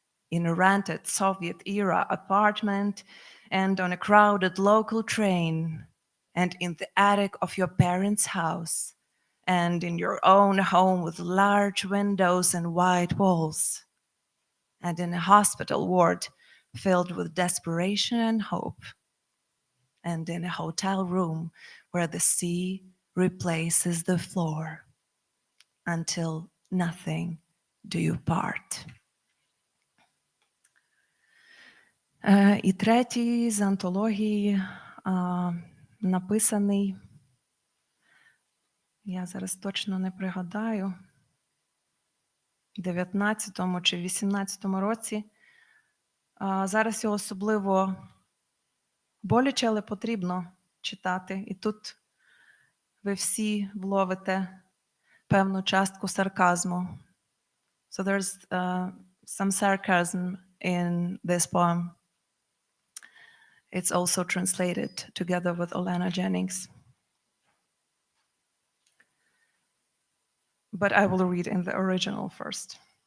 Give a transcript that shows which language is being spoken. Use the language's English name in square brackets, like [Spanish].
[English] In a rented Soviet-era apartment, and on a crowded local train, and in the attic of your parents' house, and in your own home with large windows and white walls, and in a hospital ward filled with desperation and hope, and in a hotel room where the sea replaces the floor, until nothing do you part. [Ukrainian] І третій з антології написаний, я зараз точно не пригадаю, в 19-му чи 18-му році. Зараз його особливо боляче, але потрібно читати. І тут ви всі вловите певну частку сарказму. [English] So there's some sarcasm in this poem. It's also translated together with Olena Jennings. But I will read in the original first.